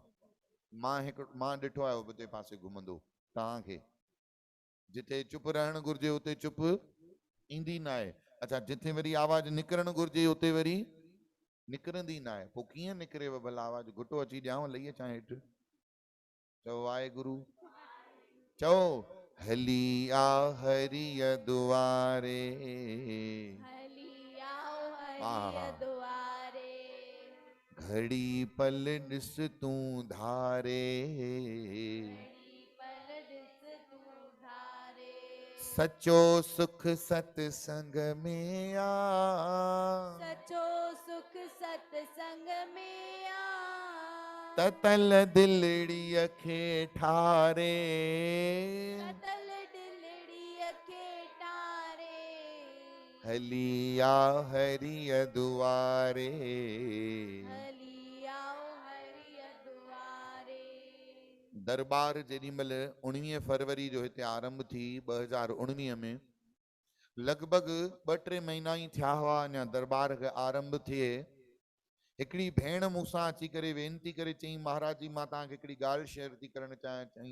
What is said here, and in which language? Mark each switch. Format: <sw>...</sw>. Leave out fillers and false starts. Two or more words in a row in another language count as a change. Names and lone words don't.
<sd>मां ॾिठो आहे उबते पासे घुमंदो। तव्हांखे जिथे चुप रहणु घुरिजे उते चुप ईंदी न आहे। अच्छा, जिथे वरी आवाज़ निकिरणु घुरिजे उते वरी निकिरंदी न आहे। पोइ कीअं निकिरेव भला आवाज़? घुटो अची ॾियांव, लही अचां हेठि। चओ वाहेगुरु। चओ हली आ हरिय दुआरे, घड़ी पल ॾिस तूं धारे, सचो सुख सतसंग में आ, सचो सुख सत्संग में आ, ततल दिलड़ीअ खे ठारे, ततल दिलड़ीअ खे ठारे, हली आ हरिय दुआरे। हली आओ हरिय दुआरे। दरबार जेॾी महिल 19 फरवरी जो हिते आरंभ थी 2019 में, लॻभॻि 2-3 महीना ई थिया हुआ अञा दरबार खे आरंभ थिए। हिकिड़ी भेण मूंसां अची करे वेनती करे चई, महाराज जी मां तव्हांखे हिकिड़ी ॻाल्हि शेयर थी करणु चाहियां।</sd>